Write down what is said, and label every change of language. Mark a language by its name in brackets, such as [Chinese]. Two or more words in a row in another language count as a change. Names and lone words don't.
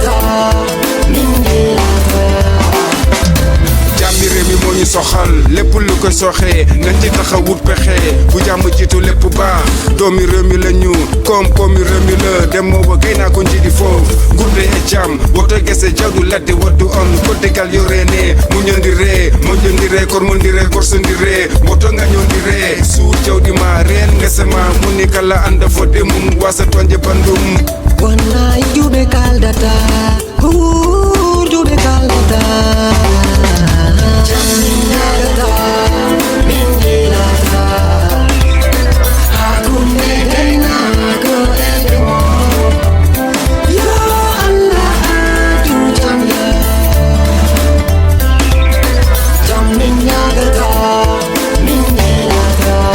[Wolof] soxal lépp lu koy soxee nañ ci taxawut pexe bu jàmm jiitu lépp baax doomi réew mi la ñu koom-koomi réew mi la dem moo wa gay naa ko [Fula] njiidi foofu gurde e jàmm woto gese jawdu ladde waddu on ko degal yorene muñondire moƴondire kormondire korsondire woto gañondire suur jawdi ma reen ngese ma muni kala anda fodde mum wasa tonje bandum wallahi juɓe kaldata juɓe kaldata jamminagata min jelata hakunde gaynako e demo yo allah adu jamya jamminagata min jelata